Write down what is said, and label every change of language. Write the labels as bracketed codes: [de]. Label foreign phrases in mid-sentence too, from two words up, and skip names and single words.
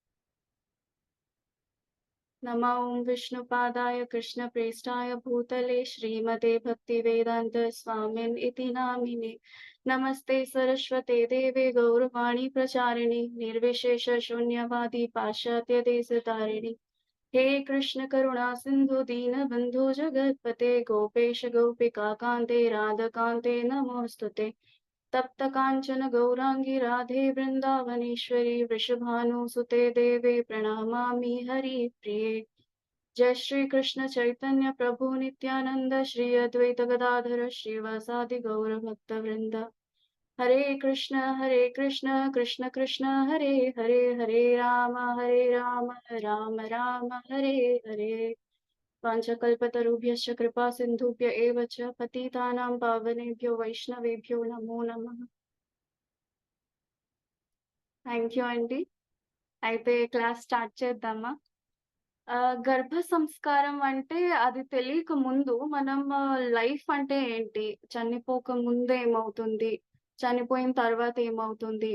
[sa] నమో ఓం విష్ణుపాదాయ కృష్ణప్రేష్ఠాయ భూతలే శ్రీమతే భక్తివేదాంత స్వామిన్ ఇతి నామినే. నమస్తే సరస్వతే దేవే గౌరవాణి ప్రచారిణి నిర్విశేష శూన్యవాది పాశ్చాత్య దేశతారిణి. हे कृष्ण करुणा सिंधु दीन बंधु जगतपते गोपेश गोपिका कांते राधा कांते नमोस्तुते. तप्त काञ्चन गौराङ्गी राधे वृन्दावनेश्वरी वृषभानुसुते देवे प्रणमामि हरिप्रिये। जय श्री कृष्ण चैतन्य प्रभु नित्यानंद श्री अद्वैत गदाधर श्रीवासादि गौर भक्त वृंद। हरे कृष्ण कृष्ण कृष्ण हरे हरे, हरे राम राम राम हरे हरे। वाञ्छकल्पतरुभ्यश्च कृपा सिन्धुभ्य एव च पतितानां पावनेभ्यो वैष्णवेभ्यो नमो नमः। [en] thank you [te] అండి. అయితే [en] class start [te] చేద్దామా? గర్భ సంస్కారం అంటే అది తెలియక ముందు మనం లైఫ్ అంటే ఏంటి? చనిపోక ముందు ఏమవుతుంది? చనిపోయిన తర్వాత ఏమవుతుంది?